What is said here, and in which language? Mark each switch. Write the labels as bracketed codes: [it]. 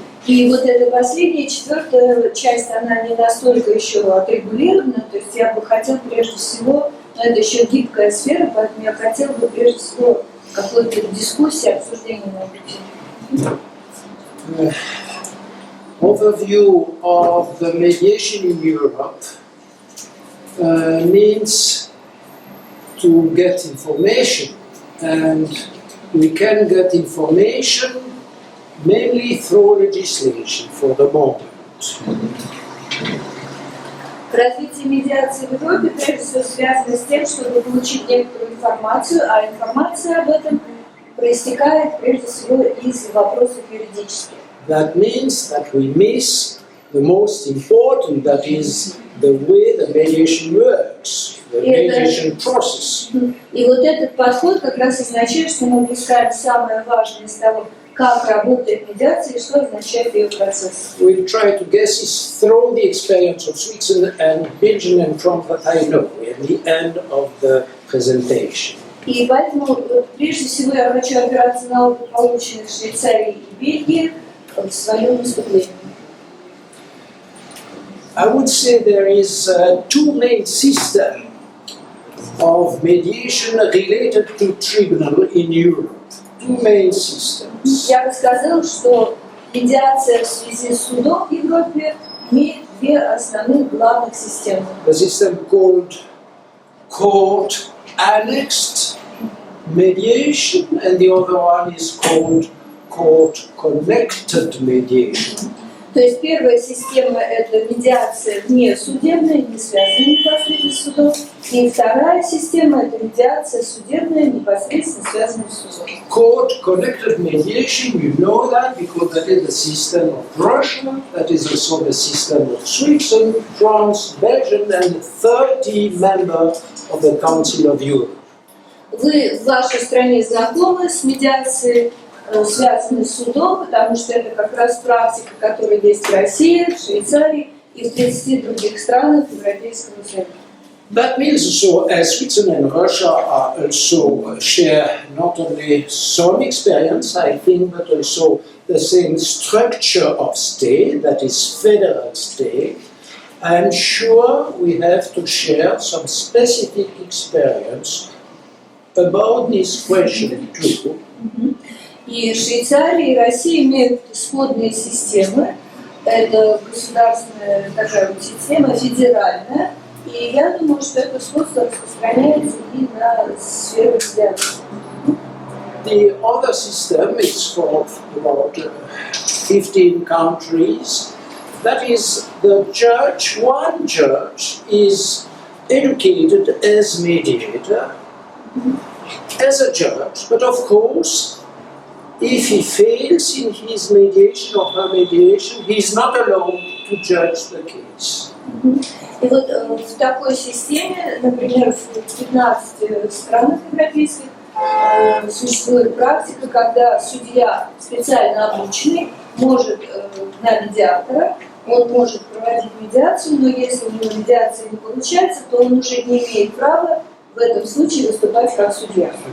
[ru] И вот эта последняя, 4-я часть, она не настолько еще отрегулирована, то есть я бы хотела прежде всего, но это еще гибкая сфера, поэтому я хотела бы прежде всего какой-то дискуссии, обсуждения на эту тему. [en] Overview of the mediation in Europe means to get information, and we can get information mainly through legislation for the moment. [ru] Развитие медиации в Европе прежде всего связано с тем, чтобы получить некоторую информацию, а информация об этом проистекает прежде всего из вопросов юридических. [en] That means that we miss the most important, that is the way the mediation works, the mediation process. [ru] И вот этот подход как раз означает, что мы упускаем самое важное из того, как работает медиация и что означает ее процесс. [en] We'll try to guess this through the experience of Switzerland and Belgium and from what I know at the end of the presentation. [ru] И поэтому прежде всего я хочу опираться на опыт, полученный в Швейцарии и Бельгии, в своем выступлении. [en] I would say there is two main systems of mediation related to tribunal in Europe. Two main systems. [ru] Я бы сказала, что медиация в связи с судом в Европе имеет две основных главных системы. [en] The system called court annexed mediation, and the other one is called court connected mediation. [ru] То есть первая система – это медиация вне судебная, не связанная непосредственно с судом. И вторая система – это медиация судебная, непосредственно связанная с судом. [en] Court connected mediation, you know that because that is the system of Russia, that is also the system of Switzerland, France, Belgium, and 30 members of the Council of Europe. [ru] Вы в вашей стране знакомы с медиацией, связанной с судом, потому что это как раз практика, которая есть в России, в Швейцарии и в 30 других странах Европейского Союза. [en] That means also Switzerland and Russia are also share not only some experience, I think, but also the same structure of state, that is federal state. I'm sure we have to share some specific experience about this question too. [ru] И Швейцария и Россия имеют сходные системы. Это государственная такая система, федеральная. И я думаю, что это сходство распространяется и на сферу медиации. [en] The other system is for about 15 countries. That is, the judge, one judge, is educated as mediator, as a judge, but of course, if he fails in his mediation or her mediation, he is not allowed to judge the case. [ru] И вот в такой системе, например, в 15 странах европейских существует практика, когда судья, специально обученный, может на медиатора, он может проводить медиацию, но если у него медиация не получается, то он уже не имеет права в этом случае выступать как судья.